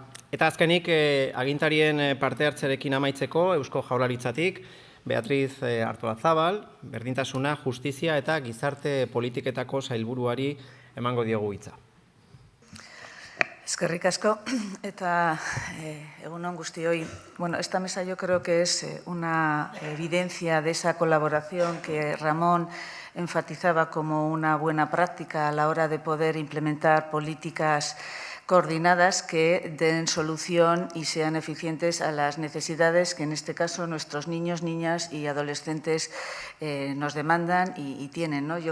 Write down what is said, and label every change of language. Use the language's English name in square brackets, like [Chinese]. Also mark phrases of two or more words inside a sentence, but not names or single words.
[Basque] Eta azkenik agintarien parte hartzerekin amaitzeko Eusko Jaurlaritzatik, Beatriz Artolazabal, berdintasuna, justizia eta gizarte politiketako sailburuari emango diogu hitza. Eskerrik asko eta egun on guztioi. [Spanish] Bueno, esta mesa yo creo que es una evidencia de esa colaboración que Ramón enfatizaba como una buena práctica a la hora de poder implementar políticas coordinadas que den solución y sean eficientes a las necesidades que en este caso nuestros niños, niñas y adolescentes nos demandan y tienen, ¿no?